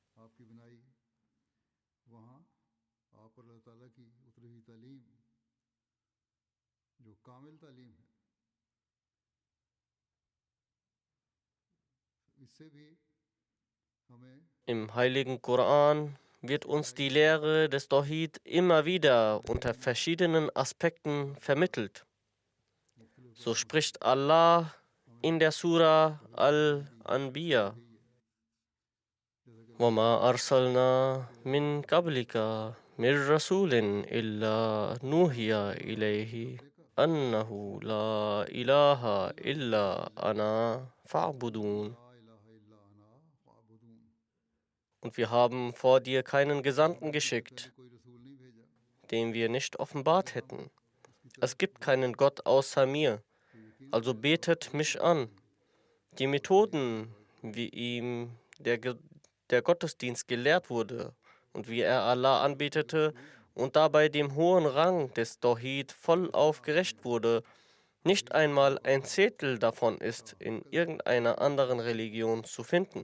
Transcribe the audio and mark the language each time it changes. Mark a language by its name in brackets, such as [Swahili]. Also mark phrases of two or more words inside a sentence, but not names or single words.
[German] Im heiligen Koran wird uns die Lehre des Tawhid immer wieder unter verschiedenen Aspekten vermittelt. So spricht Allah in der Sura Al-Anbiya: [Arabic] وَمَا أَرْسَلْنَا مِن قَبْلِكَ مِن رَّسُولٍ إِلَّا نُوحِيَ إِلَيْهِ أَنَّهُ لَا إِلَٰهَ إِلَّا أَنَا فَاعْبُدُونِ. [German] Und wir haben vor dir keinen Gesandten geschickt, den wir nicht offenbart hätten. Es gibt keinen Gott außer mir, also betet mich an. Die Methoden, wie ihm der Gottesdienst gelehrt wurde und wie er Allah anbetete und dabei dem hohen Rang des Tawhid vollauf gerecht wurde, nicht einmal ein Zehntel davon ist in irgendeiner anderen Religion zu finden.